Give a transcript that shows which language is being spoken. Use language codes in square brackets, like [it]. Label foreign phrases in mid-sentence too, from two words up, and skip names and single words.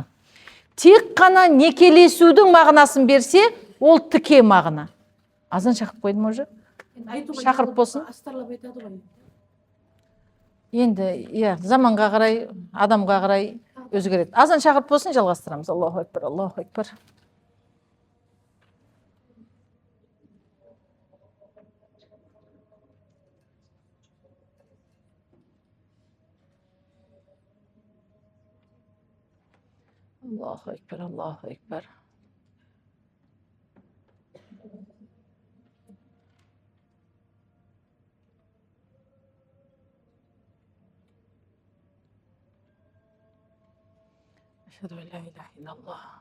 [kk] Тек қана некелесудің мағынасын берсе, ол тіке мағына. Азан шақырып қойдым уже? Шақырып болсын. Астарлап айтады ғой. Енді, заманға қарай, адамға қарай өзгереді. Азан шақырып болсын, жалғастырамыз. [ar] الله أكبر، الله أكبر. الله أكبر، الله أكبر. أشهد أن لا إله إلا الله.